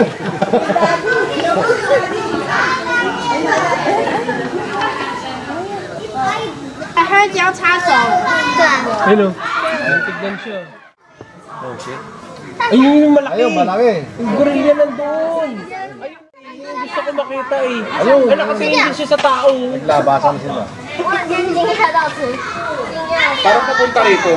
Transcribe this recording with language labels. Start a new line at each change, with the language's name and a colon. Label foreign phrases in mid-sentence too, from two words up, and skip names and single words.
English: I heard
Chinese: 要插手。对。
Filipino: Hello. Tignan siya.
English: Oh shit.
Filipino: Ayun yung malaki. Ayun, malaki. Yung gorilla nandun. Ayun, gusto ko makita eh. Ayun. Ay, nakatingin siya sa tao. Naglabasan sila. Parang papunta rito.